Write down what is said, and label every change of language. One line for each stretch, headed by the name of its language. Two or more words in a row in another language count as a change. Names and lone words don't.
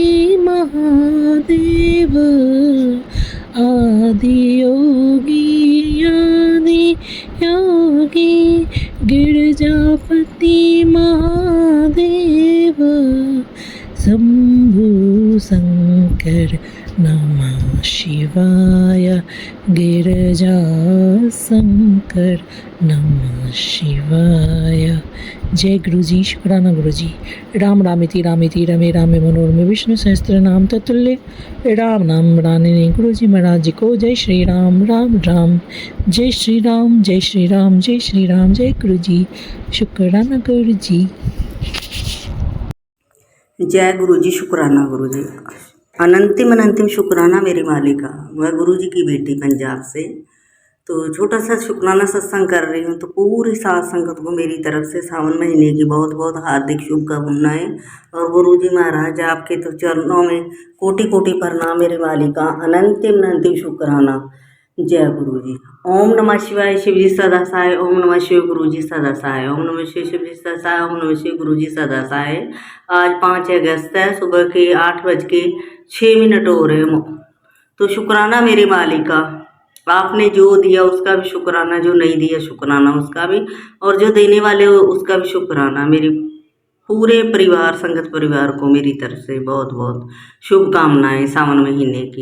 Hindi: महादेव, आदि योगी आदि योगी, गिरजापति महादेव, शंभु शंकर नमः शिवाय, गिरजा शंकर नमः शिवाय। जय गुरु जी, शुक्राना गुरु जी।
Sanskrit: राम रामेति रमे रामे मनोरमे विष्णु सहस्त्र नाम तत्तुल्य राम नाम राने।
Hindi: गुरु जी महाराज जी को जय श्री राम। राम राम, जय श्री राम, जय श्री राम, जय श्री राम। जय गुरु जी, शुक्राना गुरु जी। जय गुरु जी, शुक्राना गुरु जी। अनंतिम अनंतिम शुक्राना मेरी मालिका। वह गुरु जी की बेटी पंजाब से। तो छोटा सा शुक्राना सत्संग कर रही हूँ। तो पूरी साथ संगत को मेरी तरफ से सावन महीने की बहुत बहुत हार्दिक शुभकामनाएं। और गुरु जी महाराज आपके तो चरणों में कोटि कोटि प्रणाम मेरी मालिका। अनंतिम अनंतिम शुक्राना। जय गुरु जी। ओम नमः शिवाय, शिव जी सदा सहाय। ओम नमः शिव, गुरु जी सदा सहाय। ओम नमः शिव, शिव जी सदा सहाय। ओम नमः शिव, गुरु जी सदा सहाय। आज 5 अगस्त है, सुबह के 8:06 हो रहे हैं। तो शुक्राना मेरी मालिका। आपने जो दिया उसका भी शुक्राना, जो नहीं दिया शुक्राना उसका भी, और जो देने वाले हो उसका भी शुक्राना। मेरी पूरे परिवार, संगत परिवार को मेरी तरफ से बहुत बहुत शुभकामनाएं सावन महीने की।